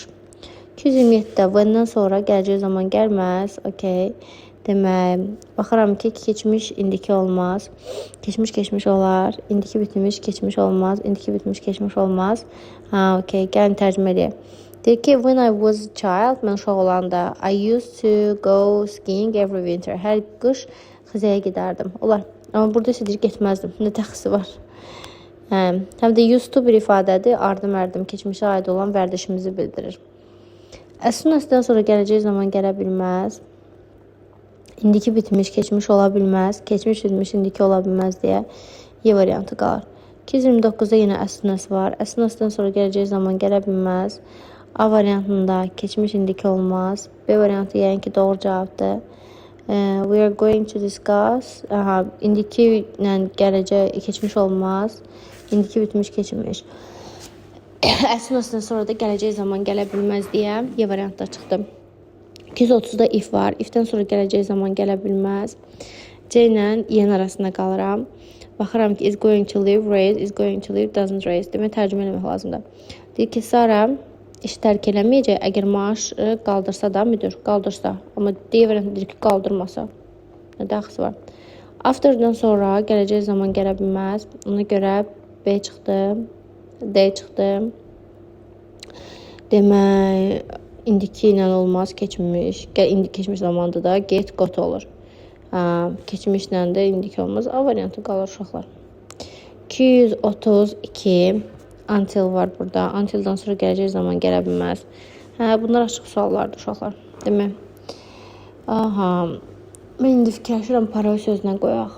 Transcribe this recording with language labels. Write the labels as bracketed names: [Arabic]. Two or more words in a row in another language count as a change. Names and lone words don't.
[Azerbaijani] 227-də when-dən sonra gələcək zaman gəlməz. Okay. Demək, baxıram ki, keçmiş indiki olmaz. Keçmiş keçmiş olar. İndiki bitmiş keçmiş olmaz. İndiki bitmiş keçmiş olmaz. Okay. Gəlin tərcümə edək. Deyir ki, [English] when I was a child, [Azerbaijani] mən uşaq olanda [English] I used to go skiing every winter. [Azerbaijani] Hər qış xizəyə gedərdim. Olar. Amma burada isə deyir, getməzdim. Nə təxsi var? Həm də [English] used to [Azerbaijani] bir ifadədir. Ardım-ərdim keçmişə aid olan vərdişimizi bildirir. [English] As soon as- [Azerbaijani] dən sonra gələcək zaman gələ bilməz. İndiki bitmiş keçmiş ola bilməz. Keçmiş bitmiş indiki ola bilməz deyə Y variantı qalır. 229-da yenə [English] as soon as [Azerbaijani] var. [English] As soon as- [Azerbaijani] dən sonra gələcək zaman gələ bilməz. A variantında keçmiş indiki olmaz. B variantı yəni ki doğru cavabdır. [English] We are going to discuss. [Azerbaijani] İndiki ilə gələcək keçmiş olmaz. İndiki bitmiş keçmiş. [English] As soon as- [Azerbaijani] dən sonra da gələcək zaman gələ bilməz deyə Y variantda çıxdı. 230-da if var. If-dən sonra gələcək zaman gələ bilməz. C ilə Y-nin arasında qalıram. Baxıram ki, [English] is going to live, raise, is going to live, doesn't raise. [Azerbaijani] Demək, tərcümə eləmək lazımdır. Deyir ki, Sara iş tərk eləməyəcək, əgər maaş qaldırsa da, müdür, qaldırsa. Amma D variantı deyir ki, qaldırmasa. Nə dəxsi var. After'dan sonra gələcək zaman gələ bilməz. Ona görə B çıxdı, D çıxdı. Demək, indiki ilə olmaz, keçmiş. Keçmiş zamanda da get, got olur. Keçmişlə də indiki olmaz. A variantı qalır uşaqlar. 232 until var burada. Until'dan sonra gələcək zaman gələ bilməz. Bunlar açıq suallardır uşaqlar. Demək. Mən indi fikirləşirəm parol sözünə qoyaq.